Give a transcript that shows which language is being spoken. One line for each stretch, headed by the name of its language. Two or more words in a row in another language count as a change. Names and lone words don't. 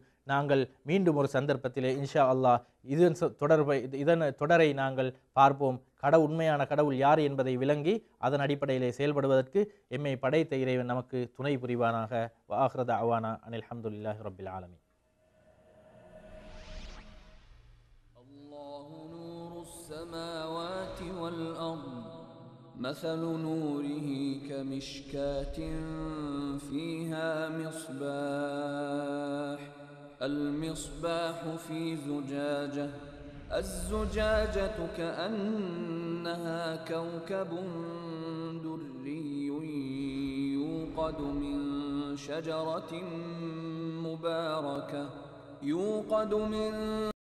Tamil: நாங்கள் மீண்டும் ஒரு சந்தர்ப்பத்திலே
Arabic: إن شاء الله
Tamil: இதன் தொடரை நாங்கள் பார்ப்போம். உண்மையான கடவுள் யார் என்பதை விளங்கி அதன் அடிப்படையிலே செயல்படுவதற்கு எம்மை படைத்த இறைவன் நமக்கு துணை புரிவானாக.
Arabic: وآخر دعوانا أن الحمد لله رب العالمين. السماوات والأرض مثل نوره كمشكاة فيها مصباح المصباح في زجاجة الزجاجة كأنها كوكب دري يوقد من شجرة مباركة